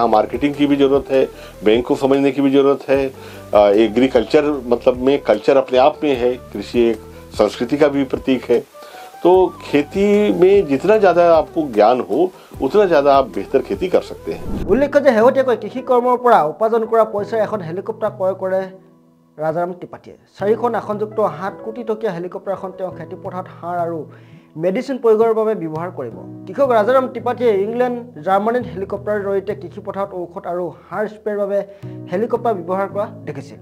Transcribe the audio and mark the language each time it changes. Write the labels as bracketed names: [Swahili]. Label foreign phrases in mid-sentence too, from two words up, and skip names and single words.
[Hindi] यहाँ मार्केटिंग की भी ज़रूरत है, बैंक को समझने की भी ज़रूरत है। एग्रीकल्चर मतलब में कल्चर अपने आप में है, कृषि एक संस्कृति का भी प्रतीक है। तो खेती में जितना ज़्यादा आपको ज्ञान हो उतना ज़्यादा आप बेहतर खेती कर सकते हैं। [Assamese] उल्लेख्य যে শেহতীয়াকৈ কৃষি কৰ্মৰ পৰা উপাৰ্জন কৰা পইচাৰে এখন হেলিকপ্টাৰ ক্ৰয় কৰে ৰাজাৰাম ত্ৰিপাঠীয়ে। 4খন আসনযুক্ত 7 কোটি টকীয়া হেলিকপ্টাৰখন তেওঁ খেতিপথাৰত সাৰ আৰু মেডিচিন প্ৰয়োগৰ বাবে ব্যৱহাৰ কৰিব। কৃষক ৰাজাৰাম ত্ৰিপাঠীয়ে ইংলেণ্ড জাৰ্মানীত হেলিকপ্টাৰৰ জৰিয়তে কৃষিপথাৰত ঔষধ আৰু সাৰ স্প্ৰেৰ বাবে হেলিকপ্টাৰ ব্যৱহাৰ কৰা দেখিছিল।